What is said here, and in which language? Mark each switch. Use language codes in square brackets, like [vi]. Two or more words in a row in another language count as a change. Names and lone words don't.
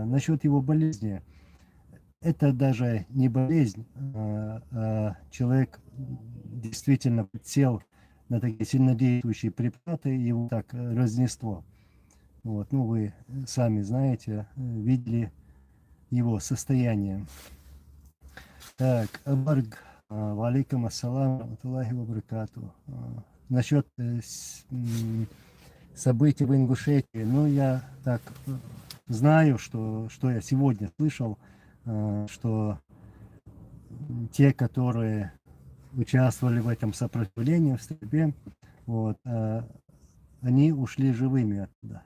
[ru] Насчет его болезни, это даже не болезнь, а человек действительно подсел на такие сильнодействующие препараты, его так разнесло. Вот, ну вы сами знаете, видели его состояние. Так, [ar] Абарг, وعليكم السلام، ورحمة الله وبركاته. [ru] Насчет событий в Ингушетии, ну я так знаю, что я сегодня слышал, что те, которые участвовали в этом сопротивлении, в стрельбе, вот, они ушли живыми оттуда.